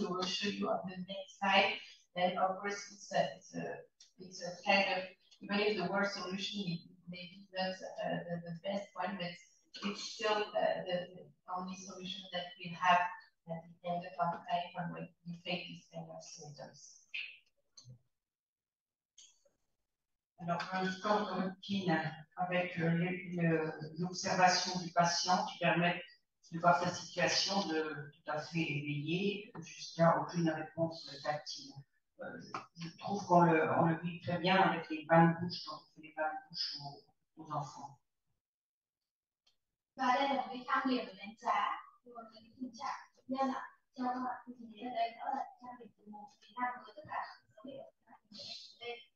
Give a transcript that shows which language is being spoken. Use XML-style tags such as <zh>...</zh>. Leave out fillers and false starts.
<en>We will show you on the next slide. And of course, it's a kind of, even if the worst solution is maybe not the best one, but it's still the only solution that we have at the end of our life when we face these kind of symptoms.</en> <fr>Alors, un score de routine avec l'observation du patient qui permet de voir sa situation de tout à fait éveillée jusqu'à aucune réponse tactile. Je trouve qu'on le vit très bien avec les bains de bouche, quand on fait les bains de bouche aux enfants.</fr> <vi>Và đây là một cái tham điểm để đánh giá cái tình trạng bệnh nhân ạ. Theo các bạn thì thấy ở đây đó là tham điểm từ 1 đến 5 với tất cả các dấu hiệu đây.</vi>